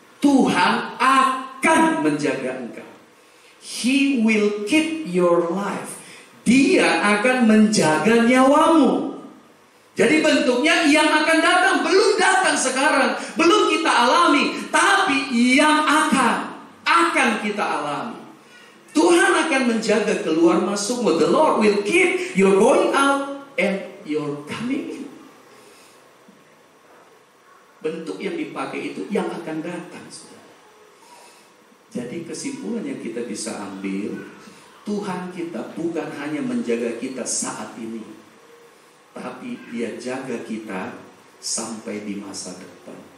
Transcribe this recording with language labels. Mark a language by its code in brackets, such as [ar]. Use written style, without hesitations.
[id] Tuhan akan menjaga engkau. [en] He will keep your life. [id] Dia akan menjaga nyawamu. Jadi bentuknya yang akan datang, belum datang sekarang, belum kita alami, tapi yang akan kita alami. Tuhan akan menjaga keluar masukmu. [en] The Lord will keep your going out and your coming in. [id] Bentuk yang dipakai itu yang akan datang, saudara. Jadi kesimpulan yang kita bisa ambil, Tuhan kita bukan hanya menjaga kita saat ini, tapi Dia jaga kita sampai di masa depan.